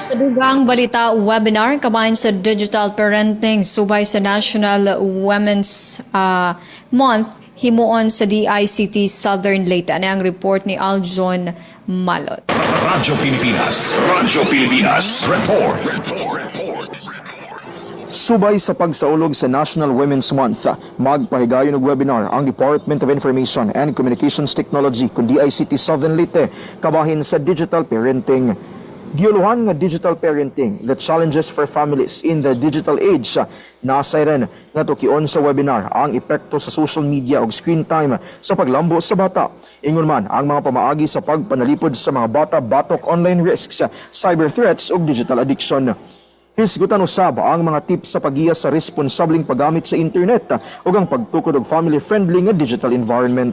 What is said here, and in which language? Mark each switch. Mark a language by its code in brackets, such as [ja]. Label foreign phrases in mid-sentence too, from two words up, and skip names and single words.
[ceb] Dugang balita webinar kabahin sa [en] digital parenting [ceb] subay sa National Women's Month himuon sa DICT Southern Leyte. [tl] Ano ang report ni Aljon Malot? [ceb] Radyo Pilipinas Report. Subay sa pagsaulog sa National Women's Month, magpahigayon og webinar ang Department of Information and Communications Technology kun DICT Southern Leyte kabahin sa [en] digital parenting. [ceb] Diuluhan nga [en] digital parenting, the challenges for families in the digital age. [ceb] Nasay rin nga tukion sa webinar ang epekto sa [en] social media [ceb] o [en] screen time [ceb] sa paglambo sa bata. Ingon man ang mga pamaagi sa pagpanalipod sa mga bata batok [en] online risks, cyber threats [ceb] o [en] digital addiction. [ceb] Hisgutan usab ang mga tips sa paggiya sa responsableng paggamit sa internet o ang pagtukod og family-friendly nga [en] digital environment.